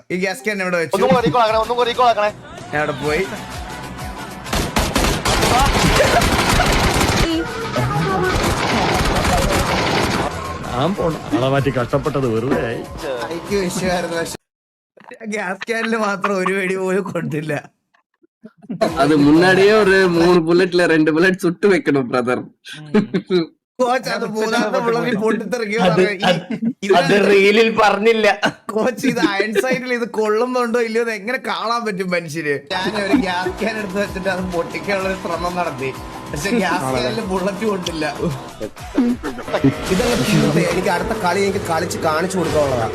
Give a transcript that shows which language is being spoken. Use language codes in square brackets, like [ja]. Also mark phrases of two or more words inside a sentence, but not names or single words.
[ml] ഈ [en] gas can [ml] ഇവിടെ വെച്ചു ഞാൻ അവിടെ പോയി. കഷ്ടപ്പെട്ടത് വെറുതെ എനിക്ക് വിഷയമായിരുന്നു. പക്ഷെ [en] gas can-il [ml] മാത്രം ഒരു വെടി പോലും കൊണ്ടില്ല. [ta] அது முன்னாடியே ஒரு 3 புல்லட்ல 2 புல்லட் சுட்டு வைக்கணும் பிரதர். [ml] കോച്ച് അത് മൂന്നാമത്തെ പിള്ളേർ പൊട്ടിത്തെറിക്കും. അത് റീലിൽ പറഞ്ഞില്ല കോച്ച്. ഇത് [en] iron side-il [ml] ഇത് കൊള്ളുന്നുണ്ടോ ഇല്ലയോ എന്ന് എങ്ങനെ കാണാൻ പറ്റും മനുഷ്യര്? ഞാൻ ഒരു [en] gas can [ml] എടുത്ത് വെച്ചിട്ട് അത് പൊട്ടിക്കാനുള്ള ഒരു ശ്രമം നടത്തി. പക്ഷെ [en] gas can-il [ml] ബുള്ളറ്റ് കൊണ്ടില്ല. ഇതെല്ലാം എനിക്ക് അടുത്ത കളി എനിക്ക് കളിച്ച് കാണിച്ചു കൊടുക്കാനുള്ളതാ.